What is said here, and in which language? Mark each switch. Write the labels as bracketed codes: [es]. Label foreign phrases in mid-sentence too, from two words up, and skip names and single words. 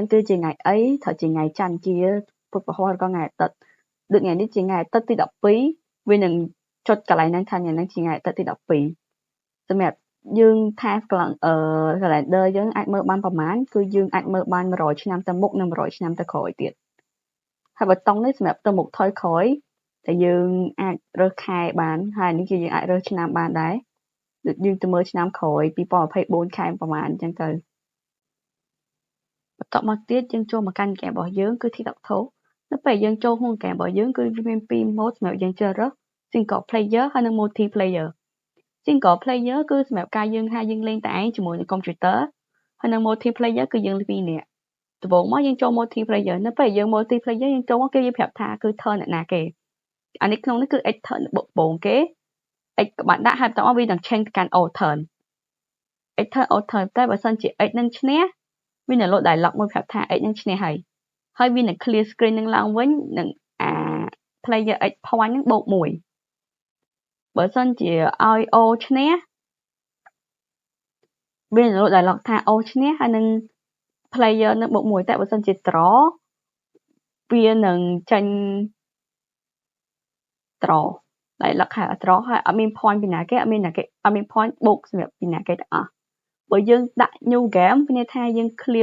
[km] គឺជាថ្ងៃអីត្រូវជាថ្ងៃច័ន្ទជាពុទ្ធពហុឬក៏ថ្ងៃអាទិត្យដូចថ្ងៃនេះជាថ្ងៃអាទិត្យទី12វានឹងចុចកន្លែងហ្នឹងថាថ្ងៃហ្នឹងជាថ្ងៃអាទិត្យទី12សម្រាប់យើងថា calendar យើងអាចមើលបានប្រហែលគឺយើងអាចមើលបាន100ឆ្នាំទៅមុខនិង100ឆ្នាំទៅក្រោយទៀតហើយបតុងនេះសម្រាប់ទៅមុខថយក្រោយតែយើងអាចរើសខែបានហើយនេះគឺយើងអាចរើសឆ្នាំបានដែរដូចយើងទៅមើលឆ្នាំក្រោយ2024ខែប្រហែលអញ្ចឹងទៅ បន្ទាប់មកទៀតយើងចូលមកកាន់ game របស់យើងគឺ tic-tac-toe នៅពេលយើងចូលក្នុង game របស់យើងគឺវាមាន2 mode សម្រាប់យើងជ្រើសរើស [en] single player [km] ហើយនិង [en] multiplayer single player [km] គឺសម្រាប់ការយើងលេងតែឯងជាមួយនឹង computer ហើយនិង multiplayer គឺយើង2នាក់ដំបូង មកយើងចូល multiplayer នៅពេលយើង multiplayer យើងចូលមកគេប្រាប់ថាគឺ turn អ្នកណាគេអានេះក្នុងនេះគឺ [en] x turn [km] បងគេ x ក៏បានដាក់ហើយបន្តមកវានឹង change ទៅកាន់ [en] all turn x turn [km] តែបើសិនជា x នឹងឈ្នះវានឹង [en] load dialog [km] មួយប្រាប់ថា x នឹងឈ្នះហើយវានឹង [en] clear screen [km] នឹងឡើងវិញនឹង [en] player x point [km] នឹងបូក1បើសិនជាឲ្យ o ឈ្នះ វានឹង [en] load dialog [km] ថា o ឈ្នះហើយនឹង player នឹងបូក1តែបើសិនជា draw វានឹងចេញត្រដែលលក្ខខណ្ឌត្រហើយអត់មាន point ពីណាគេអត់មាន point បូកសម្រាប់ពីណាគេទាំងអស់បើយើងដាក់ [en] new game [km] មានន័យថាយើង clear